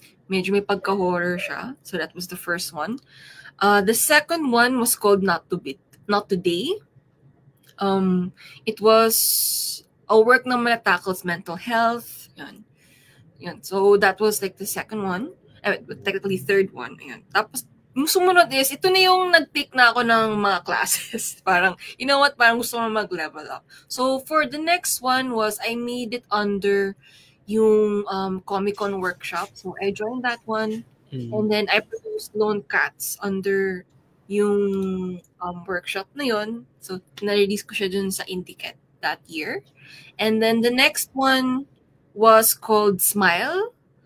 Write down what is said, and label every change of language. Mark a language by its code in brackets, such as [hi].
[en] Medyo may pagka-horror siya. So, that was the first one. The second one was called Not Today. It was a work naman that tackles mental health. Yan. So, that was like the second one. Technically, third one. Yan. [tl] Tapos, yung sumunod is, ito na yung nag-take na ako ng mga classes. Parang, you know what? Parang gusto ko mag-level up. [en] So, for the next one was, I made it under yung Comic-Con workshop. So, I joined that one. And then, I produced Lone Cats under yung workshop na yun. So, na-release ko siya dun sa Indicat that year. And then, the next one was called Smile.